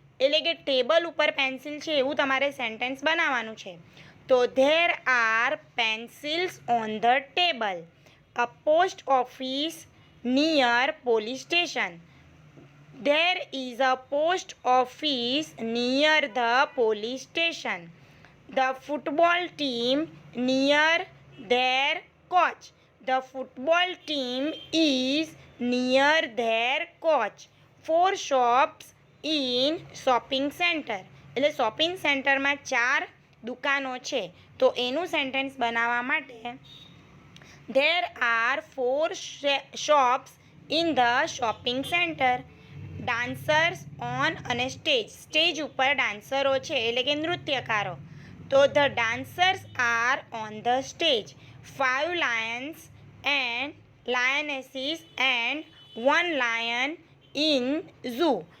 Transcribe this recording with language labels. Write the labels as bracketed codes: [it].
[gu] એટલે કે ટેબલ ઉપર પેન્સિલ છે એવું તમારે સેન્ટેન્સ બનાવવાનું છે. [en] તો there are pencils on the table. A post office near police station. There is a post office near the police station. The football team near their coach. The football team is near their coach. 4 shops in shopping center. [gu] એટલે shopping સેન્ટરમાં 4 દુકાનો છે. તો એનું sentence બનાવવા માટે [en] There are 4 shops in the shopping center. Dancers on [gu] અને stage. Stage ઉપર ડાન્સરો છે એટલે કે નૃત્યકારો. [en] તો the dancers are on the stage. 5 lions and lionesses and 1 lion in zoo.